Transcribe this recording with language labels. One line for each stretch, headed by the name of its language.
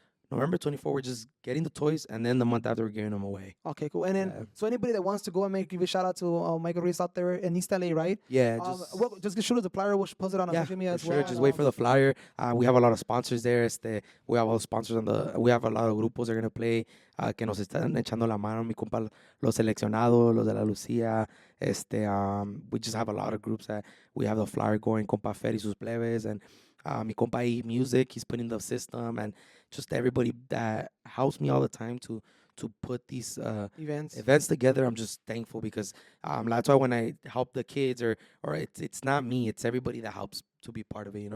English: So November 24th, we're just getting the toys, and then the month after, we're giving them away. Okay, cool. And then, so anybody that wants to go and give a shout out to Michael Ruiz out there in East LA, right? Yeah, just shoot us a flyer. We'll post it on our yeah, social media as for sure. well. Just wait for the flyer. We have a lot of sponsors there. We have all the sponsors we have a lot of grupos that are gonna play.
Spanish: Que nos están echando la mano, mi compa, los seleccionados, los de la Lucía.
English: We just have a lot of groups that we have the flyer going. Compa Fer y sus plebes, and
Spanish: mi compa
English: E Music, he's putting the system, and just everybody that helps me all the time to put these events together. I'm just thankful because that's why when I help the kids or it's not me, it's everybody that helps to be part of it, you know.